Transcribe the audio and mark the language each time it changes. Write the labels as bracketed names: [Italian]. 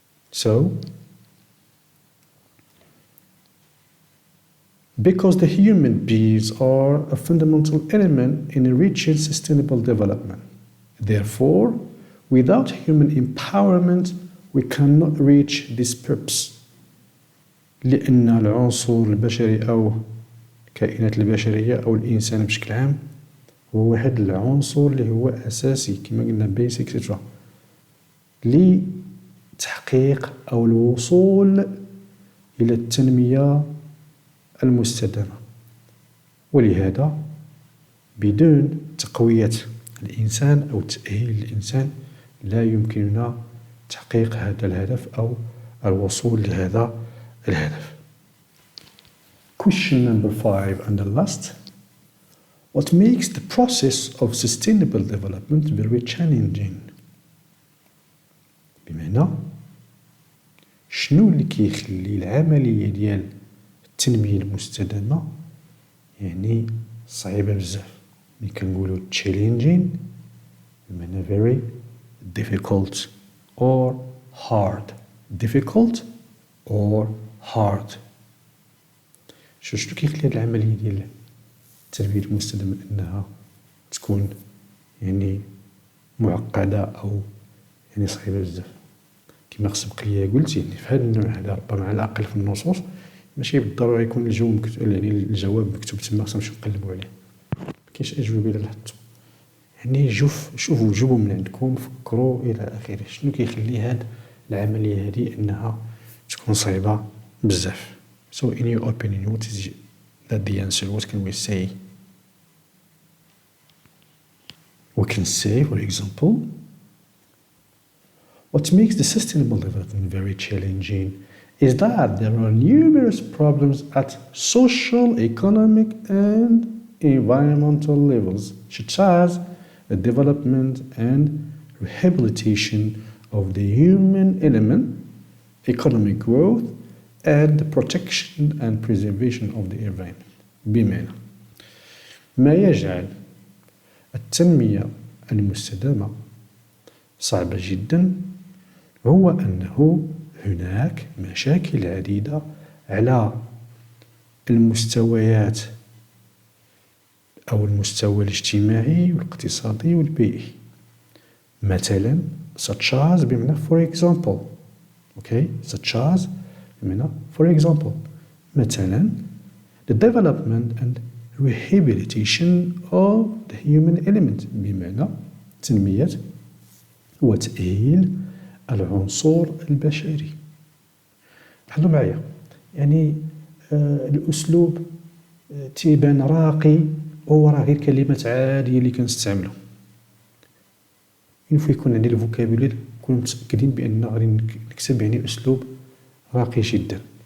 [English] So because the human beings are a fundamental element in reaching sustainable development. Therefore, without human empowerment, we cannot reach this purpose. [Arabic] لأن العنصر البشري أو الكائنات البشرية أو الإنسان بشكل عام هو واحد العنصر اللي هو أساسي كما قلنا بيسك اكسترا لتحقيق أو الوصول إلى التنمية المستدامة. ولهذا بدون تقوية الإنسان أو تأهيل الإنسان لا يمكننا تحقيق هذا الهدف أو الوصول لهذا الهدف. [English] Question number 5 and the last. What makes the process of sustainable development very challenging? [Arabic] بمعنى شنو اللي كيخلي العملية ديال التنمية المستدامة يعني صعيبة بزاف. ملي كنقولو challenging بمعنى [English] very difficult or hard. difficult or hard. [Arabic] شنو كيخلي هاد العملية ديال التنمية المستدامة أنها تكون يعني معقدة أو يعني صعيبة بزاف؟ كما سبق ليا قلت يعني في هذا النوع هذا ربما على الأقل في النصوص ماشي بالضرورة يكون يعني الجواب مكتوب تما خصنا نمشيو نقلبو عليه. مكاينش أجوبة إلا لاحظتو. يعني شوفوا جيبوا من عندكم فكروا إلى آخره. شنو كيخلي هاد العملية هادي أنها تكون صعيبة بزاف؟ [English] So in your opinion, what is that the answer? What can we say? We can say, for example, what makes the sustainable development very challenging is that there are numerous problems at social, economic, and environmental levels, such as the development and rehabilitation of the human element, economic growth, and the protection and preservation of the environment. [Arabic] بمعنى ما يجعل التنمية المستدامة صعبة جدا هو أنه هناك مشاكل عديدة على المستويات أو المستوى الاجتماعي والاقتصادي والبيئي. مثلا [English] such as [Arabic] بمعنى [English] for example. okay such as بمعنى for example. [Arabic] مثلا [English] the development and rehabilitation of the human element [Arabic] بمعنى تنمية وتأهيل العنصر البشري. لاحظوا معايا يعني الأسلوب تيبان راقي وهو راه غير كلمات عادية اللي كنستعملو. ينفع يكون عندي الفوكابولير نكونو متأكدين بأن غادي نكتب يعني أسلوب راقي جدا.